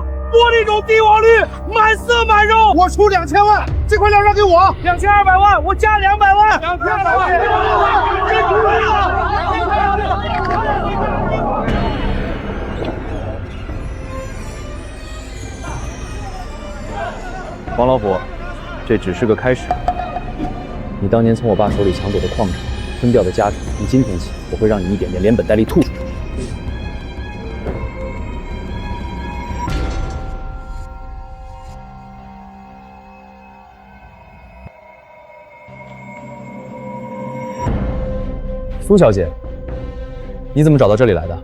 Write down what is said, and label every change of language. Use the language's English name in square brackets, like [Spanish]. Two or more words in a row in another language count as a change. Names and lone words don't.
[Chinese] 玻璃种帝王绿，满色满肉，我出2000万，这块料让给我，2200万，我加200万，2200万，真出来了！王老虎，这只是个開始。你當年從我爸手裡搶走的礦場、吞掉的家產，從今天起，我會讓你一點點連本帶利吐出去。蘇小姐，你怎麼找到這裡來的？